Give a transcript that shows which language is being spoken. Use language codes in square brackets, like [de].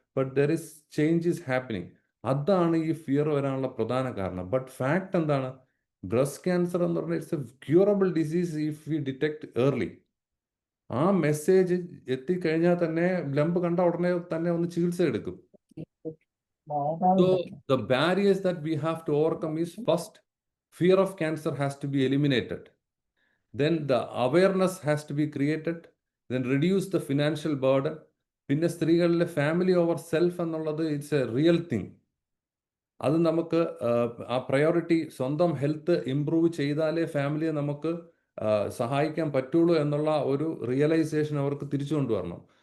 [en] But there is change is happening. [ml] അതാണ് ഈ fear വരാനുള്ള പ്രധാന കാരണം. [en] but fact [ml] എന്താണ്? [en] breast cancer [ml] എന്ന് പറഞ്ഞാൽ [en] It's a curable disease if we detect early. [ml] ആ മെസ്സേജ് എത്തിക്കഴിഞ്ഞാൽ തന്നെ ലംബ് കണ്ട ഉടനെ തന്നെ ഒന്ന് ചികിത്സ എടുക്കും. [en] So the barriers that we have to overcome is, first, fear of cancer has to be eliminated. Then the awareness has to be created. Then reduce the financial burden. [ml] പിന്നെ സ്ത്രീകളിലെ [en] family over self [ml] എന്നുള്ളത് [en] It's a real thing. [ml] അത് നമുക്ക് ആ priority, സ്വന്തം health improve ചെയ്താലേ ഫാമിലിയെ നമുക്ക് സഹായിക്കാൻ പറ്റുള്ളൂ എന്നുള്ള ഒരു റിയലൈസേഷൻ അവർക്ക് തിരിച്ചു കൊണ്ടുവരണം.